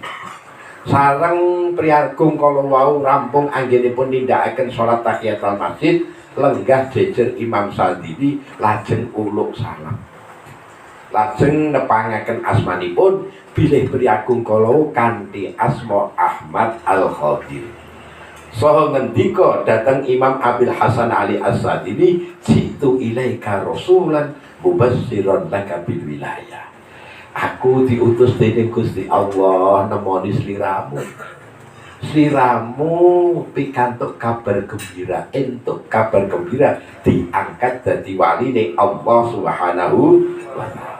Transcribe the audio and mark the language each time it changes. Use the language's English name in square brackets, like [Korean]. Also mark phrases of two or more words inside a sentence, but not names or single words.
[Javanese] Sareng priyagung kala wau rampung anggenipun nindakaken salat tahiyatul masjid, lenggah jejer Imam Sadili lajeng uluk salam. Lajeng nepangaken asmanipun bilih priyagung kala kanthi asma Ahmad Al-Khadir. Saha ngendika dhateng [Arabic] Imam Abil Hasan Ali As-Sadili, "جئت إليك رسولا مبشرا لك بالولاية." [Javanese] Aku diutus dening Gusti Allah nemoni sliramu. Sliramu pikantuk kabar gembira, entuk kabar gembira diangkat dadi waline Allah [Arabic] سبحانه وتعالى.